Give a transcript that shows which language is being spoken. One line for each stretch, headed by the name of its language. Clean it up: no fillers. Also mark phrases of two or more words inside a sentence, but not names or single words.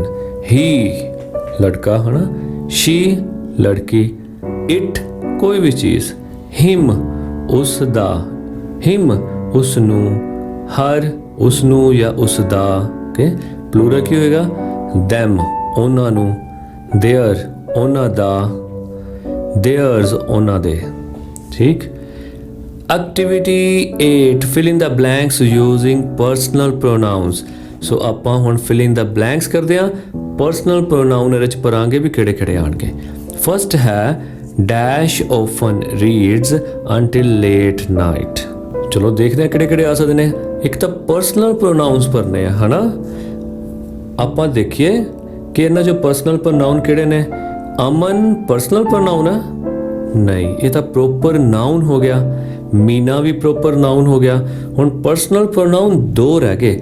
Punjabi: ਹੀ ਲੜਕਾ ਹੈ ਨਾ, ਸ਼ੀ ਲੜਕੀ, ਇਟ ਕੋਈ ਵੀ ਚੀਜ਼, ਹਿਮ ਉਸ ਦਾ, ਹਿਮ ਉਸ ਨੂੰ, ਹਰ ਉਸ ਨੂੰ ਜਾਂ ਉਸ ਦਾ। ਓਕੇ, ਪਲੂਰਲ ਕੀ ਹੋਏਗਾ? them ਉਹਨਾਂ ਨੂੰ, their ਉਹਨਾਂ ਦਾ, theirs ਉਹਨਾਂ ਦੇ। ਠੀਕ। ਐਕਟੀਵਿਟੀ 8,
English: fill in the blanks using personal pronouns।
Punjabi: ਸੋ ਆਪਾਂ ਹੁਣ
English: fill in the blanks
Punjabi: ਕਰਦੇ ਹਾਂ।
English: personal pronoun
Punjabi: ਇਹਦੇ 'ਚ ਪੜਾਂਗੇ ਵੀ ਕਿਹੜੇ ਕਿਹੜੇ ਆਣਗੇ।
English: ਫਸਟ ਹੈ ਡੈਸ਼ often reads until late night।
Punjabi: ਚਲੋ ਦੇਖਦੇ ਹਾਂ ਕਿਹੜੇ ਕਿਹੜੇ ਆ ਸਕਦੇ ਨੇ। ਇੱਕ ਤਾਂ
English: personal pronouns
Punjabi: ਭਰਨੇ ਆ, ਹਨਾ। ਆਪਾਂ ਦੇਖੀਏ ਕਿ ਇਹਨਾਂ 'ਚੋਂ
English: personal pronoun
Punjabi: ਕਿਹੜੇ ਨੇ। ਅਮਨ
English: personal pronoun
Punjabi: ਹੈ? ਨਹੀਂ, ਇਹ ਤਾਂ
English: proper noun
Punjabi: ਹੋ ਗਿਆ। ਮੀਨਾ ਵੀ
English: proper noun
Punjabi: ਹੋ ਗਿਆ। ਹੁਣ
English: personal pronoun
Punjabi: ਦੋ ਰਹਿ ਗਏ।